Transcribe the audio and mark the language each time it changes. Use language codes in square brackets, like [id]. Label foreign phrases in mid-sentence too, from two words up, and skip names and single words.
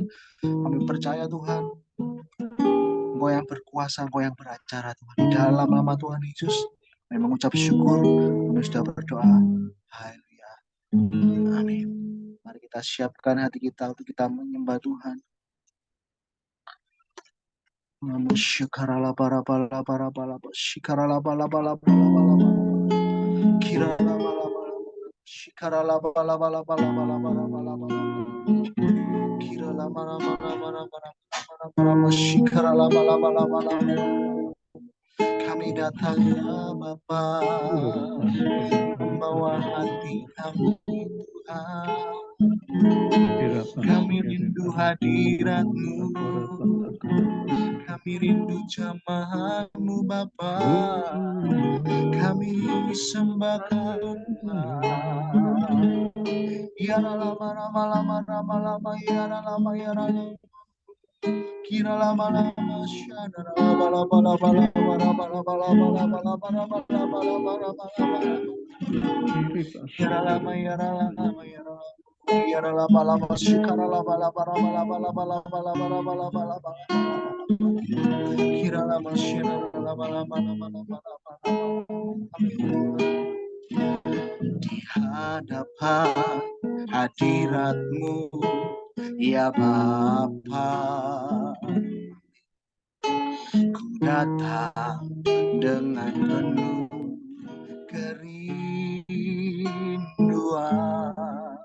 [id] Kami percaya Tuhan, Engkau yang berkuasa, Engkau yang beracara Tuhan. Di dalam nama Tuhan Yesus, kami mengucap syukur, kami sudah berdoa. Haleluya. Amin. Mari kita siapkan hati kita untuk kita menyembah Tuhan. Shikarala para para para para shikarala bala bala bala bala kirala bala bala shikarala bala bala bala bala bala bala bala kirala mana mana mana mana mana mana shikarala bala bala bala. Kami datang ya Bapa, membawa hati kami Tuhan. Kami rindu hadirat-Mu, kami rindu jamaah-Mu Bapa. Kami sembahkan Tuhan. Ya lama lama lama lama lama ya lama ya lama. Kira lama lama syadara bala bala bala bala bala bala bala bala bala bala bala bala bala. Kira lama ya lama ya lama. Kira lama lama syukara lama lama bala bala bala bala bala bala bala bala. Kira lama syadara lama lama lama lama lama. Di hadapan hadirat-Mu ya Bapa, ku datang dengan penuh kerinduan.